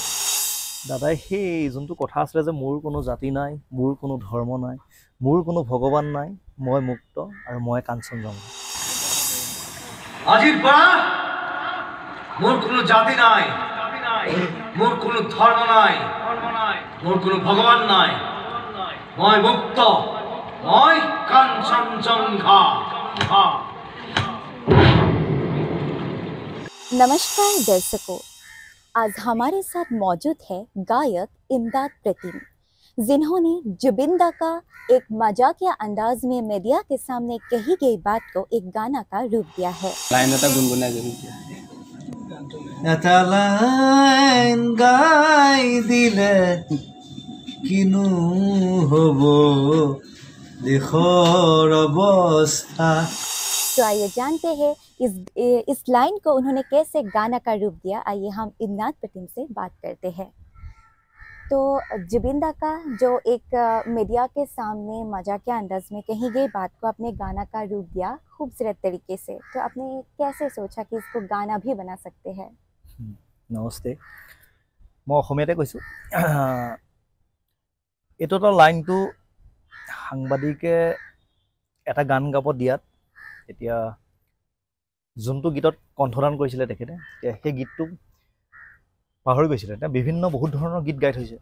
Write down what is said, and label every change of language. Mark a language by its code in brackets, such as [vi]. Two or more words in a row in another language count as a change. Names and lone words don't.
[as] দাদাই সেই যোনটো কথা আছিলে যে মোৰ কোনো জাতি নাই মোৰ কোনো ধৰ্ম নাই মোৰ কোনো ভগৱান নাই মই মুক্ত আৰু মই কাঞ্চনজংঘা আজিৰ পৰা মোৰ কোনো জাতি নাই মোৰ কোনো ধৰ্ম নাই মোৰ কোনো ভগৱান নাই মই মুক্ত মই কাঞ্চনজংঘা [hi] नमस्कार दर्शकों, आज हमारे साथ मौजूद है गायक इमदाद प्रतिम जिन्होंने जुबिंदा का एक मजाकिया अंदाज में मीडिया के सामने कही गई बात को एक गाना का रूप दिया है। [as] লাইন গাই দিলে কিনো হ'ব দেশৰ অৱস্থা [hi] तो आइए जानते हैं इस लाइन को उन्होंने कैसे गाना का रूप दिया। आइए हम इमदाद प्रतिम से बात करते हैं। तो जुबिंदा का जो एक मीडिया के सामने मजाकिया अंदाज में कही गई बात को अपने गाना का रूप दिया खूबसूरत तरीके से, तो आपने कैसे सोचा कि इसको गाना भी बना सकते हैं? [as] নমস্তে মই অসমীয়াতে কৈছোঁ এইটো লাইনটো সাংবাদিকে এটা গান গাব দিয়াত এতিয়া যোনটো গীতত কণ্ঠদান কৰিছিলে তেখেতে সেই গীতটো পাহৰি গৈছিলে এতিয়া বিভিন্ন বহুত ধৰণৰ গীত গাই থৈছে